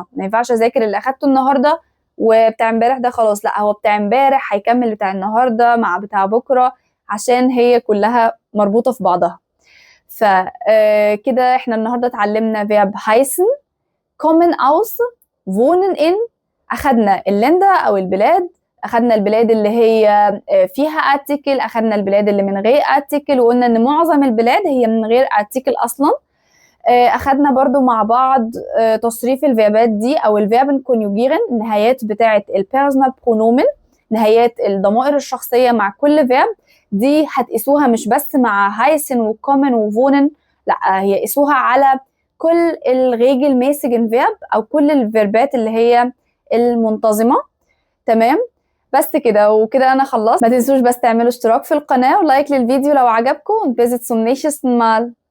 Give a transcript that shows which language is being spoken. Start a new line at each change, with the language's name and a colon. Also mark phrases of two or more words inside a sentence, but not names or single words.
Arabic: ما ينفعش اذاكر اللي اخدته النهارده وبتاع امبارح ده خلاص، لا هو بتاع امبارح هيكمل بتاع النهارده مع بتاع بكره عشان هي كلها مربوطه في بعضها. فكده احنا النهارده اتعلمنا
German: verb heißen، kommen aus، wohnen in،
Arabic: اخدنا اللندا او البلاد، اخدنا البلاد اللي هي فيها article، اخدنا البلاد اللي من غير article، وقلنا ان معظم البلاد هي من غير article اصلا. اخدنا برضو مع بعض تصريف الفيربات دي او
German: Verb konjugieren,
Arabic: النهايات بتاعه
German: Personal Pronomen,
Arabic: نهايات الضمائر الشخصيه مع كل فيرب. دي هتقيسوها مش بس مع
German: heißen und kommen und wohnen,
Arabic: لا هي قيسوها على كل
German: regelmäßigen Verb
Arabic: او كل الفيربات اللي هي المنتظمه. تمام، بس كده وكده انا خلصت. ما تنسوش بس تعملوا اشتراك في القناه ولايك للفيديو لو عجبكم.
German: und bis zum nächsten Mal.